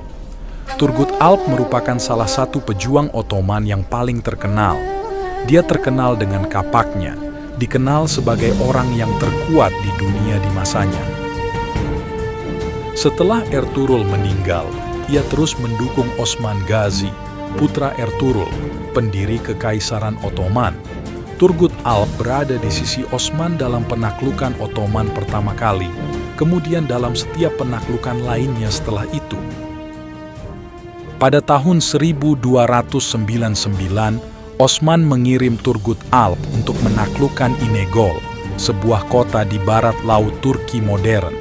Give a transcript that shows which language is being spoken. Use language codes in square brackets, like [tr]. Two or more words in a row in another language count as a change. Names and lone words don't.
[id] Turgut Alp merupakan salah satu pejuang Ottoman yang paling terkenal. Dia terkenal dengan kapaknya, dikenal sebagai orang yang terkuat di dunia di masanya. Setelah Ertuğrul meninggal, ia terus mendukung Osman Gazi, putra Ertuğrul, pendiri Kekaisaran Ottoman. Turgut Alp berada di sisi Osman dalam penaklukan Ottoman pertama kali, kemudian dalam setiap penaklukan lainnya setelah itu. Pada tahun 1299, Osman mengirim Turgut Alp untuk menaklukkan Inegöl, sebuah kota di barat laut Turki modern.